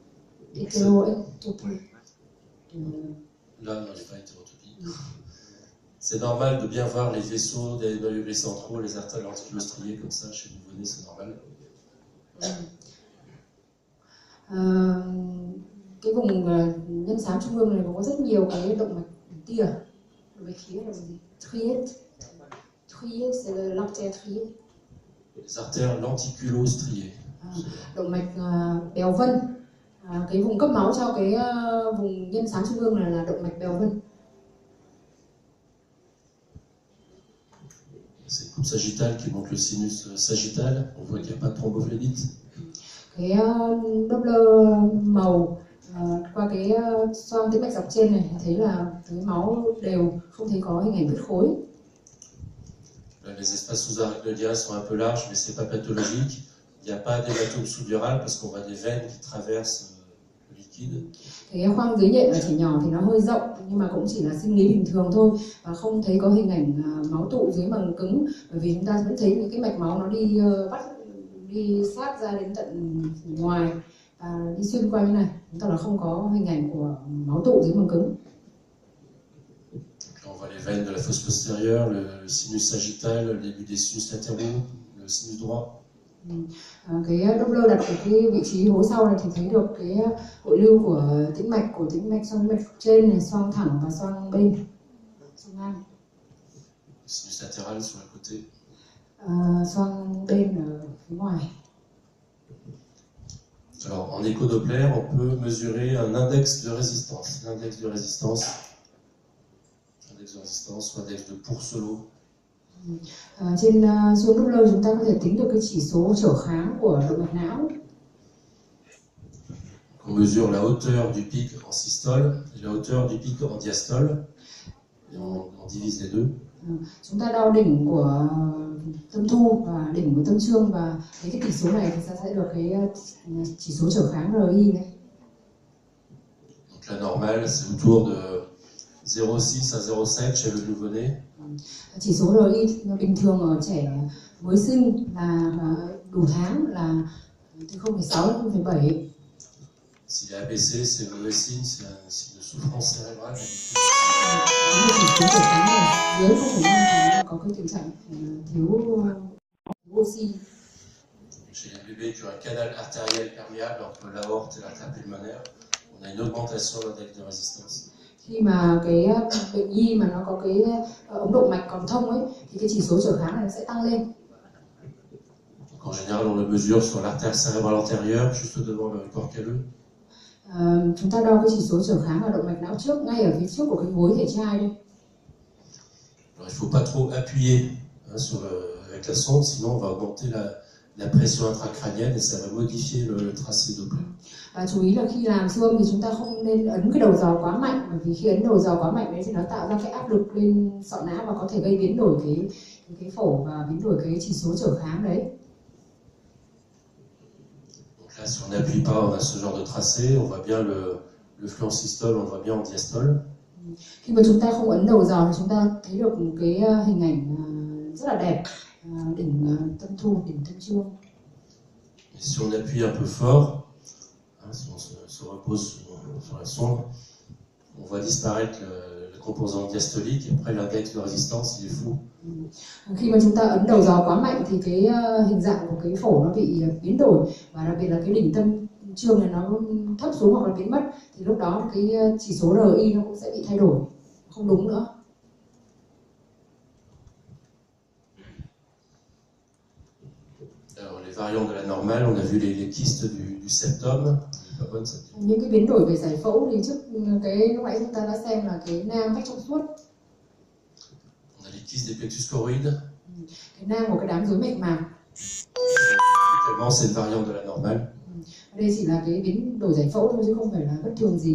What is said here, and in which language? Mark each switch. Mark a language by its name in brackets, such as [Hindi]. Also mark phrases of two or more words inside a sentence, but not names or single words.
[French] Là, non, j'ai pas hétérotopie. C'est normal de bien voir les vaisseaux des noyaux gris centraux, les artères lenticuleuses striées comme ça chez le nouveau-né, c'est normal. [Vietnamese] Cái vùng nhân xám trung ương này có rất nhiều cái động mạch tia. Động mạch khía là gì? [French] Trier, c'est l'artère trier. Les artères lenticuleuses striées. [Vietnamese] Động mạch bèo vân. Cái vùng cấp máu cho cái vùng nhân xám trung ương này là động mạch bèo vân. [French] C'est une coupe sagittale qui montre le sinus sagittal. On voit qu'il n'y a pas de thrombophlébite. [Vietnamese] Cái Doppler màu qua cái xoang tĩnh mạch dọc trên này thấy là tưới máu đều, không thấy có hình ảnh huyết khối. [French] Là, les espaces sous-arachnoïdiens sont un peu larges, mais c'est pas pathologique. Il n'y a pas d'hématome sous-dural parce qu'on voit des veines qui traversent le liquide. [Vietnamese] Cái khoang dưới nhện ở trẻ nhỏ thì nó hơi rộng, nhưng mà cũng chỉ là sinh lý bình thường thôi, và không thấy có hình ảnh máu tụ dưới màng cứng, bởi vì chúng ta vẫn thấy những cái mạch máu nó đi sát ra đến tận ngoài và đi xuyên qua như này, chúng ta là không có hình ảnh của máu tụ dưới màng cứng. [French] On voit les veines de la fosse postérieure, le sinus sagittal, le début des sinus latéraux, le sinus droit. [Vietnamese] Cái Doppler đặt ở cái vị trí hố sau này thì thấy được cái hội lưu của tĩnh mạch xoang tĩnh mạch trên này, xoang thẳng và xoang bên, xoang ngang. [French] Sinus latéral sur le côté. [Vietnamese] Xoang bên ở phía ngoài. [French] Alors, en écho-Doppler, on peut mesurer un index de résistance. L'index de résistance, soit index de Pourcelot. [Vietnamese] Trên siêu Doppler chúng ta có thể tính được cái chỉ số trở kháng của động mạch não. [French] On mesure la hauteur du pic en systole et la hauteur du pic en diastole. Et on divise les deux. [Vietnamese] Chúng ta đo đỉnh của tâm thu và đỉnh của tâm trương, và lấy cái tỷ số này thì ta sẽ được cái chỉ số trở kháng RI này. [French] Donc la normale, c'est autour de 0,6 à 0,7 chez le nouveau-né. [Vietnamese] Chỉ số RI bình thường ở trẻ mới sinh là đủ tháng là từ 0,6 đến 0,7. [French] S'il est APC, c'est mauvais signe, c'est un signe de souffrance cérébrale. [Vietnamese] Chỉ số trở kháng này dưới 0,5 thì có cái tình trạng thiếu oxy. [French] Chez les bébés qui ont un canal artériel perméable entre l'aorte et l'artère pulmonaire, on a une augmentation de l'index de résistance. [Vietnamese] Khi mà cái bệnh nhi mà nó có cái ống động mạch còn thông ấy thì cái chỉ số trở kháng này nó sẽ tăng lên. [French] Donc en général, on le mesure sur l'artère cérébrale antérieure, juste devant le corps calleux. [Vietnamese] Chúng ta đo cái chỉ số trở kháng ở động mạch não trước, ngay ở phía trước của cái gối thể trai đây. [French] Alors, il ne faut pas trop appuyer avec la sonde, sinon on va augmenter la pression intracrânienne et ça va modifier le tracé Doppler. [Vietnamese] Và chú ý là khi làm siêu âm thì chúng ta không nên ấn cái đầu giò quá mạnh, bởi vì khi ấn đầu giò quá mạnh đấy thì nó tạo ra cái áp lực lên sọ não và có thể gây biến đổi cái phổ và biến đổi cái chỉ số trở kháng đấy. [French] Donc là, si on n'appuie pas, on a ce genre de tracé, on voit bien le flux en systole, on le voit bien en diastole. [Vietnamese] Khi mà chúng ta không ấn đầu giò thì chúng ta thấy được cái hình ảnh rất là đẹp, đỉnh tâm thu, đỉnh tâm trương. [French] Et si on appuie un peu fort, si on se repose sur la sonde, on voit disparaître le composant diastolique et après l'index de résistance il est flou. [Vietnamese] Khi mà chúng ta ấn đầu giò quá mạnh thì cái hình dạng của cái phổ nó bị biến đổi, và đặc biệt là cái đỉnh tâm trương này nó thấp xuống hoặc là biến mất, thì lúc đó cái chỉ số RI nó cũng sẽ bị thay đổi, không đúng nữa. [French] Alors les variantes de la normale, on a vu les kystes du septum. [Vietnamese] Những cái biến đổi về giải phẫu thì trước cái lúc nãy chúng ta đã xem là cái nang vách trong suốt. [French] On a les kystes des plexus choroïdes. [Vietnamese] Cái nang của cái đám rối mạch mạc. [French] Tellement c'est une variante de la normale. [Vietnamese] Đây chỉ là cái biến đổi giải phẫu thôi chứ không phải là bất thường gì.